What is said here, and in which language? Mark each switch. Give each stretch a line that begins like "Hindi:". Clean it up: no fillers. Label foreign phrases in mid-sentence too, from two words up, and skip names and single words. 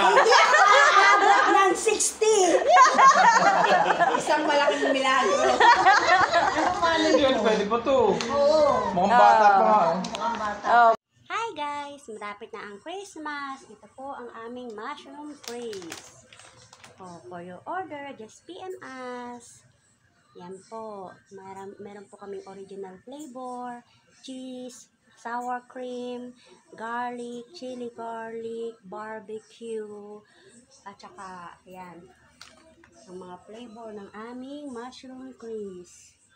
Filipino: Hindi ako aabot ng 60. Isang malaking milagro. Yun, pwede pa to. Oo. Mukhang bata pa nga. Mukhang bata.
English: Hi guys!
Filipino: Malapit na ang Christmas. Ito po ang aming mushroom craze.
English: For your order, just PM us.
Filipino: Yan po. Meron po kaming
English: original flavor, cheese, sour cream, garlic, chili garlic, barbecue,
Filipino: at saka, yan, ang mga flavor ng aming mushroom craze.